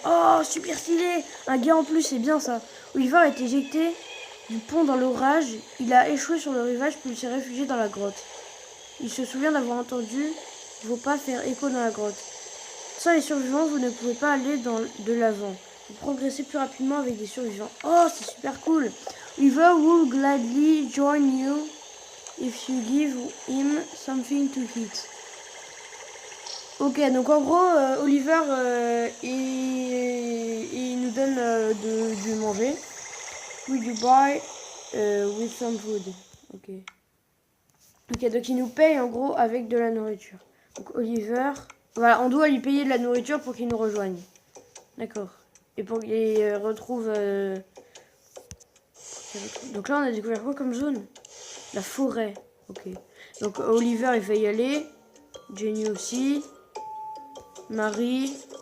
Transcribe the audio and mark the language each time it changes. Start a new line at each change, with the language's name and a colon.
French: Oh, super stylé. Un gars en plus, c'est bien ça. Oliver a été éjecté du pont dans l'orage. Il a échoué sur le rivage, puis il s'est réfugié dans la grotte. Il se souvient d'avoir entendu vos pas faire écho dans la grotte. Sans les survivants, vous ne pouvez pas aller de l'avant. Vous progressez plus rapidement avec des survivants. Oh, c'est super cool.
English: Oliver will gladly join you if you give him something to eat.
French: Ok, donc en gros, Oliver, il nous donne du manger.
English: Will you buy with some food? Ok.
French: Ok, donc il nous paye en gros avec de la nourriture. Donc Oliver, voilà, on doit lui payer de la nourriture pour qu'il nous rejoigne. D'accord. Et pour qu'il retrouve... Donc là, on a découvert quoi comme zone? La forêt. Ok. Donc Oliver, il va y aller. Jenny aussi. Marie.